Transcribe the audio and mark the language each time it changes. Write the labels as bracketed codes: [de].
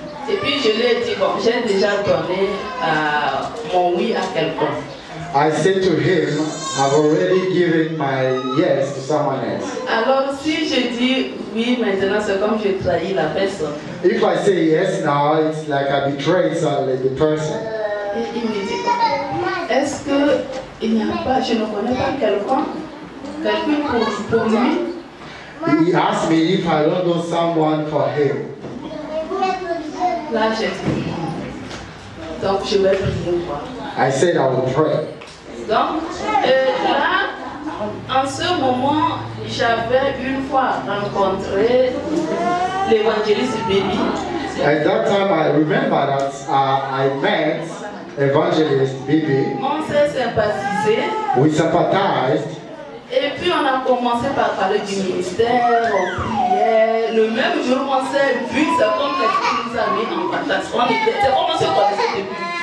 [fr] Et puis je lui ai dit, bon, j'ai déjà donné mon oui à quelqu'un. [en] I said to him, I've already given my yes to someone else. [fr] Alors si je dis oui maintenant, c'est comme je trahis la personne. [en] If I say yes now, it's like I betrayed the person. [fr] Et il me dit, est-ce que il n'y a pas, je ne connais pas quelqu'un pour lui? [en] He asked me if I don't know someone for him. [fr] Là j'ai dit, donc je vais prier quoi. [en] I said I will pray. [fr] Donc là, en ce moment, j'avais une fois rencontré l'évangéliste Baby. [en] At that time, I remember that I met evangelist Baby. [fr] On s'est sympathisé. [en] We sympathized. [fr] Et puis on a commencé par parler du ministère, on priait. Le même jour, on s'est vu, c'est comme l'Esprit nous a mis en contact. C'est comme on se connaissait depuis.